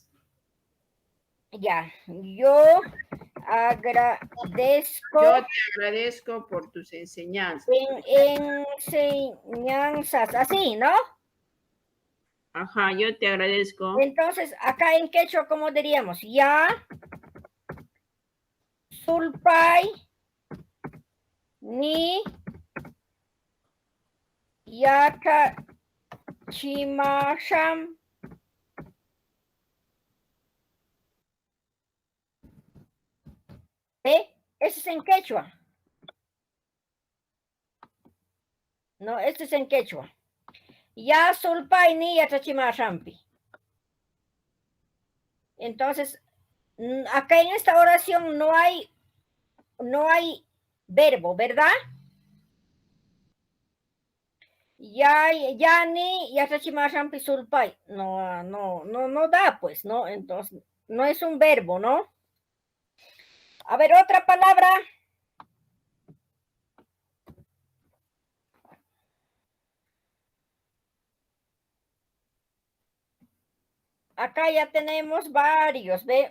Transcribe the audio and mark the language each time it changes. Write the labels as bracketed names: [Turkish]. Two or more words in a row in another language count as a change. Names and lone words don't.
[Spanish] ya, yo agradezco Yo te agradezco por tus enseñanzas. enseñanzas, así, ¿no? Ajá, yo te agradezco. Entonces, acá en quechua, ¿cómo diríamos? [Quechua] Ya, sulpay, ni, yaka, chimasham. [Spanish] Ese es en quechua. No, este es en quechua. [Quechua] Ya sulpay ni yatachimashampi. [Spanish] Entonces, acá en esta oración no hay verbo, ¿verdad? [Quechua] Ya ni yatachimashampi sulpay. [Spanish] No da, pues, ¿no? Entonces, no es un verbo, ¿no? A ver, otra palabra. Acá ya tenemos varios, ¿ve?